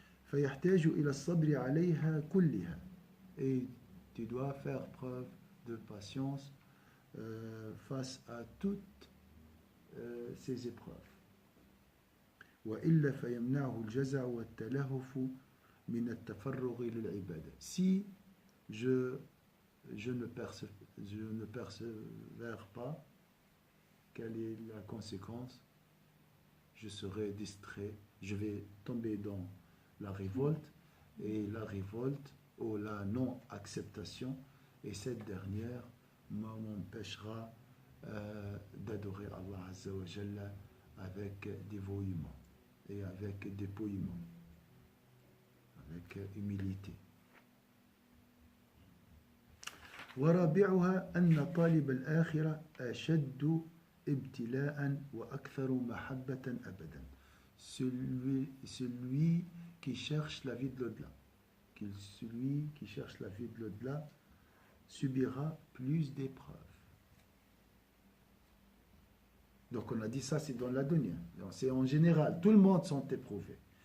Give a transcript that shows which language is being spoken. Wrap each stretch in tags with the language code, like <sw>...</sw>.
<ar>فيحتاج إلى الصبر عليها كلها.</ar> <fr>Et tu dois faire preuve de patience face à toutes ces épreuves.</fr> <ar>وإلا فيمنعه الجزع والتلهف من التفرغ للعبادة.</ar> <fr>Si je ne persévère pas, quelle est la conséquence? Je serai distrait, je vais tomber dans la révolte, et la révolte ou la non-acceptation, et cette dernière m'empêchera d'adorer Allah Azza wa Jalla avec dévouement et avec dépouillement, avec humilité.</fr> <ar>ورابعها أن طالب الآخرة أشد ابتلاء وأكثر محبة أبدا.</ar> <fr>Celui qui cherche la vie de l'au-delà, celui qui cherche la vie de l'au-delà subira plus d'épreuves. Donc on a dit ça, c'est dans la dunya. C'est en général, tout le monde sont éprouvés.</fr>